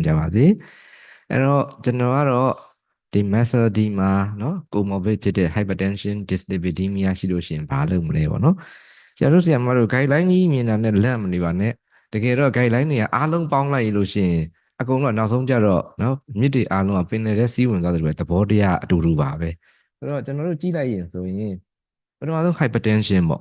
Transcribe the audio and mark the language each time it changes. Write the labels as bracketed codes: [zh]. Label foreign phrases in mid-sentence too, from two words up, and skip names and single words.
[my] ကြပါစေအဲ့တော့ကျွန်တော်ကတော့ဒီ methodology မှာเนาะ comorbid ဖြစ်တဲ့ [en] hypertension dyslipidemia [my] ရှိလို့ရှိရင်ဘာလုပ်မလဲပေါ့နော်ဆရာတို့ဆရာမတို့ guideline ကြီးမြင်တာနဲ့လက်မနေပါနဲ့တကယ်တော့ guideline တွေကအားလုံးပေါင်းလိုက်လို့ရှိရင်အကုန်လုံးနောက်ဆုံးကြတော့เนาะမြစ်တွေအားလုံးကပင်လယ်ထဲစီးဝင်သွားတယ်ပဲသဘောတရားအတူတူပါပဲဆိုတော့ကျွန်တော်တို့ကြည့်လိုက်ရင်ဆိုရင်ပထမဆုံး hypertension ပေါ့